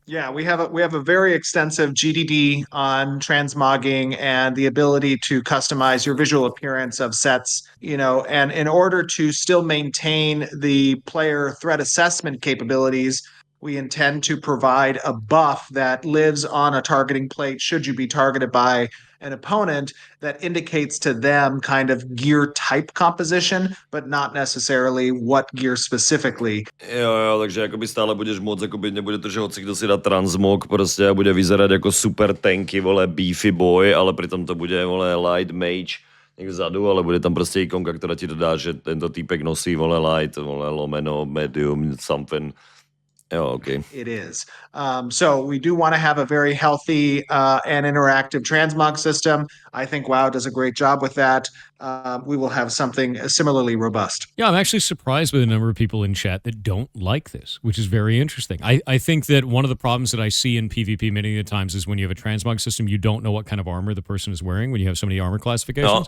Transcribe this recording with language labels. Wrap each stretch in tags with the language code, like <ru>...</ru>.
<en>Yeah, we have a very extensive GDD on transmogging and the ability to customize your visual appearance of sets, and in order to still maintain the player threat assessment capabilities, we intend to provide a buff that lives on a targeting plate should you be targeted by an opponent, that indicates to them kind of gear type composition, but not necessarily what gear specifically.</en> <cs>Jo, takže jakoby stále budeš moc, jakoby nebude to, že hoci kdo si dá transmog prostě a bude vyzerať jako super tanky, vole,</cs> <en>beefy boy,</en> <cs>ale pritom to bude, vole,</cs> <en>light mage</en> <cs>někde vzadu, ale bude tam prostě ikonka, která ti dodá, že tento týpek nosí, vole, light, vole, lomeno, medium,</cs> <en>something. Oh, okay. It is. So we do want to have a very healthy and interactive transmog system. I think WoW does a great job with that. We will have something similarly robust. Yeah, I'm actually surprised by the number of people in chat that don't like this, which is very interesting. I think that one of the problems that I see in PvP many of the times is when you have a transmog system, you don't know what kind of armor the person is wearing when you have so many armor classifications. No.</en>